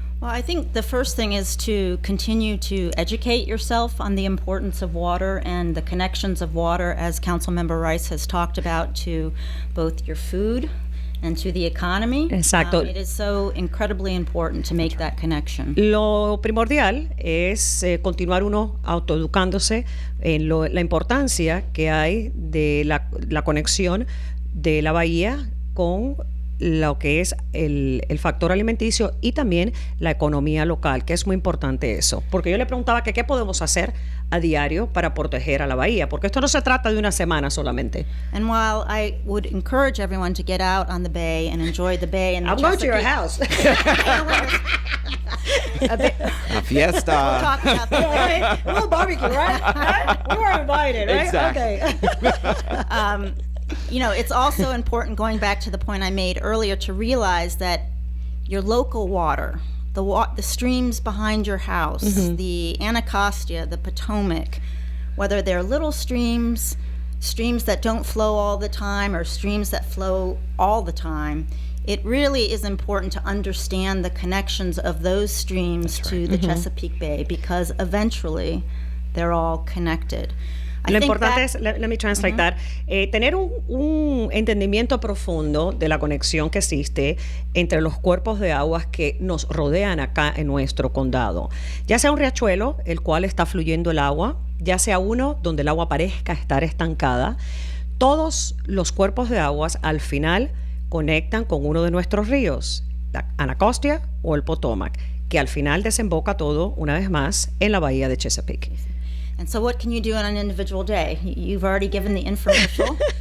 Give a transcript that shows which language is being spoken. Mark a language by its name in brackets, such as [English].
[English] Well, I think the first thing is to continue to educate yourself on the importance of water and the connections of water, as Councilmember Rice has talked about, to both your food and to the economy. [Spanish] Exacto. [English] It is so incredibly important to make that connection. [Spanish] Lo primordial es continuar uno autoeducándose en la importancia que hay de la conexión de la bahía con lo que es el factor alimenticio y también la economía local, que es muy importante eso. Porque yo le preguntaba que qué podemos hacer a diario para proteger a la bahía, porque esto no se trata de una semana solamente. [English] And while I would encourage everyone to get out on the bay and enjoy the bay and the I'm going to your house. A fiesta. We'll talk about that. A little barbecue, right? We were invited, right? Exactly. Okay. It's also important, going back to the point I made earlier, to realize that your local water, the streams behind your house, the Anacostia, the Potomac, whether they're little streams, streams that don't flow all the time or streams that flow all the time, it really is important to understand the connections of those streams to the Chesapeake Bay, because eventually they're all connected. [Spanish] Lo importante es, [English] let me translate that, [Spanish] tener un entendimiento profundo de la conexión que existe entre los cuerpos de aguas que nos rodean acá en nuestro condado. Ya sea un riachuelo, el cual está fluyendo el agua, ya sea uno donde el agua parezca estar estancada, todos los cuerpos de aguas al final conectan con uno de nuestros ríos, la Anacostia o el Potomac, que al final desemboca todo, una vez más, en la bahía de Chesapeake. [English] And so what can you do on an individual day? You've already given the infomercial.